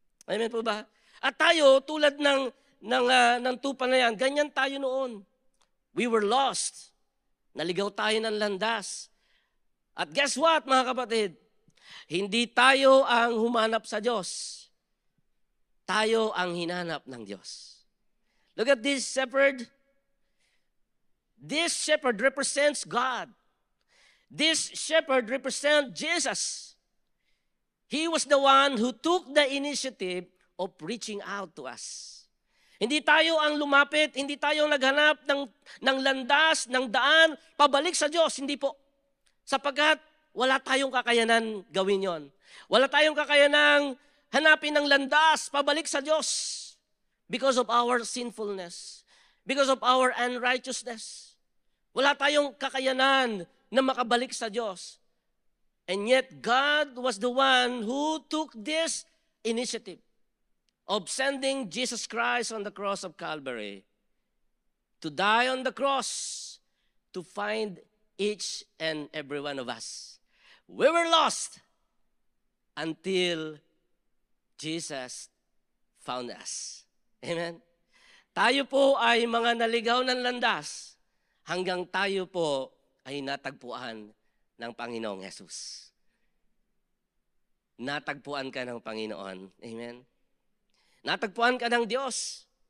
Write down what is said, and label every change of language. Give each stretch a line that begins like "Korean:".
Filipino: Amen po ba? At tayo, tulad ng tupa na yan, ganyan tayo noon.
English: We were lost.
Filipino: Naligaw tayo ng landas. At
English: guess what,
Filipino: mga kapatid? Hindi tayo ang humanap sa Diyos. Tayo ang hinanap ng Diyos.
English: Look at this shepherd. This shepherd represents God. This shepherd represents Jesus. He was the one who took the initiative of reaching out to us.
Filipino: Hindi tayo ang lumapit, hindi tayo naghanap ng landas, ng daan, pabalik sa Diyos. Hindi po. Sapagkat wala tayong kakayanan gawin yon. Wala tayong kakayanan hanapin ng landas, pabalik sa Diyos.
English: Because of our sinfulness. Because of our unrighteousness.
Filipino: Wala tayong kakayanan na makabalik sa Diyos.
English: And yet, God was the one who took this initiative of sending Jesus Christ on the cross of Calvary to die on the cross to find each and every one of us. We were lost until Jesus found us. Amen?
Filipino: Tayo po ay mga naligaw ng landas hanggang tayo po ay natagpuan ng Panginoong Jesus. Natagpuan ka ng Panginoon. Amen? Natagpuan ka ng Diyos.